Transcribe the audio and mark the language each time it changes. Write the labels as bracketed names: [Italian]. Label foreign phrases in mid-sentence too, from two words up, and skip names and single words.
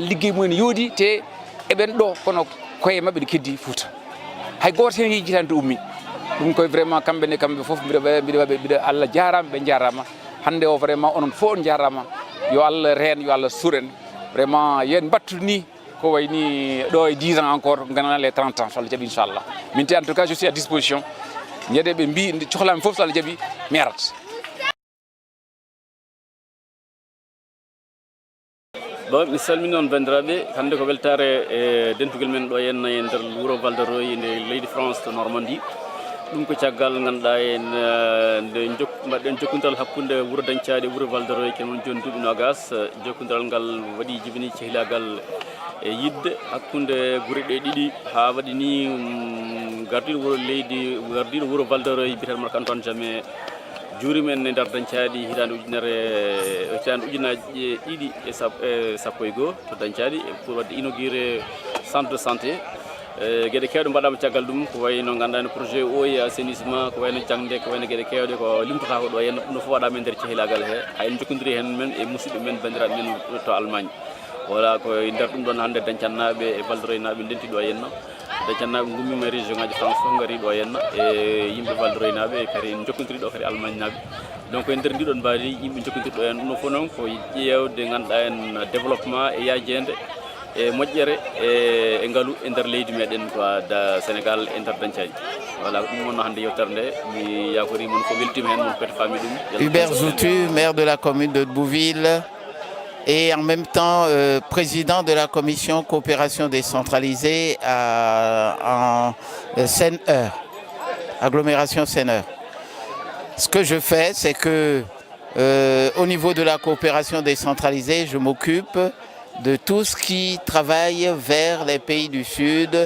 [Fula] liggey mumen yoodi te eɓen ɗo kono koye mabɓe ɗe keddi Fouta hay goto hen yejitani to ummi ɗum koye vraiment kamɓe foof mbiɗa Allah jarama ɓe jarama hande o vraiment onon fof on jarama yo Allah reen yo Allah suren vraiment yen battude ni ko wayni ɗo e [French] 10 ans encore [Fula] ganana [French] les 30 ans [Fula] so Allah jaaɓi inchallah min te [French] en tout cas je suis à disposition [Fula] ñande ɓe mbi nde cohlami fof so Allah jaaɓi mi arat bon mi salmini on bandiraɓe hande ko weltare e dentugol men ɗo henna e nder wuuro Val de Roy nde leydi France to Normandie ɗum ko caggal ganduɗa en nde mbaɗɗen jokkodiral hakkude wuuro dañcaɗe wuuro Val de Roy ken woni joni duuɓi nogas jokkodiral ngal waɗi jibini cehilagal e yidde hakkude guure ɗe ɗiɗi ha waɗi ni gardiɗo wuuro leydi gardiɗo wuuro Val de Roy biyeten Marc Antoine Diamé juurimen e nder dañcaɗi hitande ujunaji ɗiɗi e sappo e goho to dañcaɗi pour wadde inauguré [French] centre de santé [Fula] gueɗe kewɗe mbaɗama caggal ɗum ko wayno gandani [French] projet eau et assainissement [Fula] ko wayno jangde ko wayno gueɗe kewɗe ko limtata ko ɗo henna ɗum no fof waɗama e nder cehilagal he hayen jokkodiri hen men e musidɓe men bandiraɓe men to Allemagne voilà ko nder ɗum ɗon hande dañcannaɓe e Val de Roy naɓe denti ɗo henna dañcannaɓe gummima e région ngaji France fof gari ɗo henna e yimɓe Val de Roy naɓe kadi jokkodiri ɗo kadi Allemagne naɓe donc e nder ndiɗon mbaadi yimɓe jokkodiri ɗo hen ɗum no fof noon ko ƴewde ganduɗa en développement e yajede e moƴƴere e ngaalu e nder leydi meɗen ko da Sénégal e nder dañcaji voilà ɗum wonno hande yewtere nde mi yakori mon ko weltima hen mon pete fami ɗum [French] Hubert Zoutu, maire de la commune de Bouville et en même temps président de la commission coopération décentralisée en Seine-Eure, agglomération Seine-Eure. Ce que je fais, c'est que au niveau de la coopération décentralisée, je m'occupe de tout ce qui travaille vers les pays du Sud.